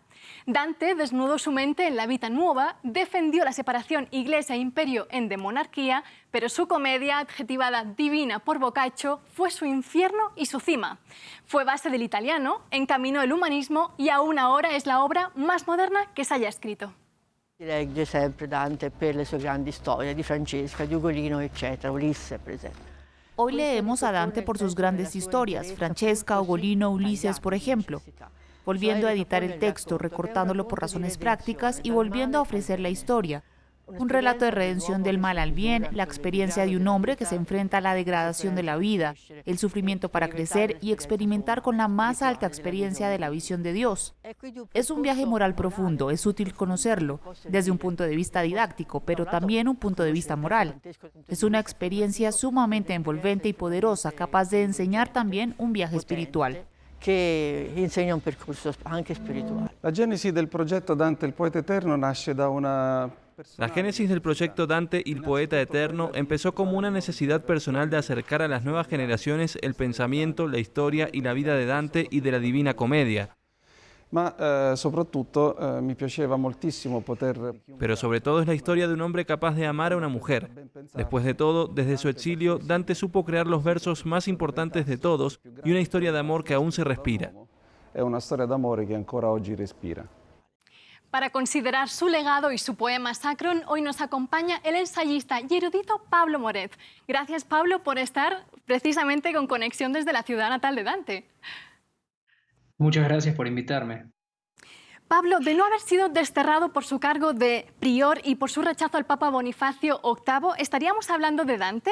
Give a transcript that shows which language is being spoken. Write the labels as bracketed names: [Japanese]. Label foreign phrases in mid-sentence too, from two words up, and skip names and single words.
[Spanish] Dante desnudó su mente en la Vita Nuova, defendió la separación Iglesia e Imperio en De Monarquía, pero su comedia, adjetivada divina por Boccaccio, fue su infierno y su cima. Fue base del italiano, encaminó el humanismo y aún ahora es la obra más moderna que se haya escrito. [Italian] Legge sempre Dante per le sue grandi storie, di Francesca, di Ugolino, eccetera, Ulisse, per esempio. [Spanish] Hoy leemos a Dante por sus grandes historias, Francesca, Ugolino, Ulises, por ejemplo, volviendo a editar el texto, recortándolo por razones prácticas y volviendo a ofrecer la historia. Un relato de redención del mal al bien, la experiencia de un hombre que se enfrenta a la degradación de la vida, el sufrimiento para crecer y experimentar con la más alta experiencia de la visión de Dios. Es un viaje moral profundo, es útil conocerlo, desde un punto de vista didáctico, pero también un punto de vista moral. Es una experiencia sumamente envolvente y poderosa, capaz de enseñar también un viaje espiritual. [Italian] Che insegna un percorso anche spirituale. La génesis del progetto Dante il poeta eterno nasce da una... [Spanish] La génesis del proyecto Dante il poeta eterno empezó como una necesidad personal de acercar a las nuevas generaciones el pensamiento, la historia y la vida de Dante y de la Divina Comedia. [Italian] Ma soprattutto mi piaceva moltissimo poter... [Spanish] Pero sobre todo es la historia de un hombre capaz de amar a una mujer. Después de todo, desde su exilio, Dante supo crear los versos más importantes de todos y una historia de amor que aún se respira. [Italian] È una storia d'amore che ancora oggi respira. [Spanish] Para considerar su legado y su poema Sacrum, hoy nos acompaña el ensayista y erudito Pablo Moret. Gracias, Pablo, por estar precisamente con conexión desde la ciudad natal de Dante. Muchas gracias por invitarme. Pablo, de no haber sido desterrado por su cargo de prior y por su rechazo al Papa Bonifacio VIII, ¿estaríamos hablando de Dante?